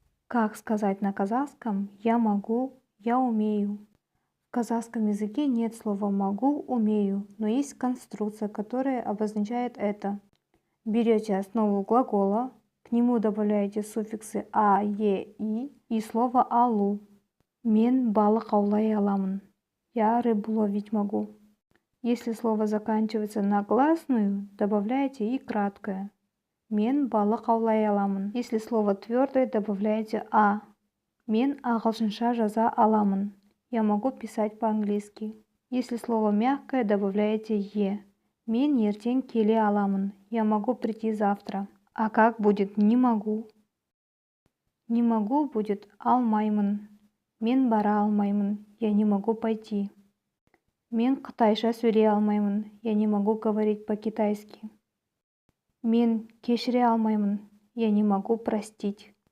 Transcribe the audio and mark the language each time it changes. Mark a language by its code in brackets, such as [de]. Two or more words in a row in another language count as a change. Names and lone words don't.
[ru] Как сказать на казахском «я могу», «я умею»? В казахском языке нет слова «могу», «умею», но есть конструкция, которая обозначает это. Берете основу глагола, к нему добавляете суффиксы «а», «е», и слово «алу». [kk] Мен балық аулай аламын. [ru] Я рыбу ловить могу. Если слово заканчивается на гласную, добавляете и краткое. [kk] Мен балық аулай аламын. [ru] Если слово твердое, добавляете «а». [kk] Мен ағылшынша жаза аламын. [ru] Я могу писать по-английски. Если слово мягкое, добавляете «е». [kk] Мен ертең келе аламын. [ru] Я могу прийти завтра. А как будет «не могу»? Не могу будет алмаймын. [kk] Мен бара алмаймын. [ru] Я не могу пойти. [kk] Мен қытайша сөйлей алмаймын. [ru] Я не могу говорить по-китайски. [kk] Мен кешіре алмаймын. [ru] Я не могу простить.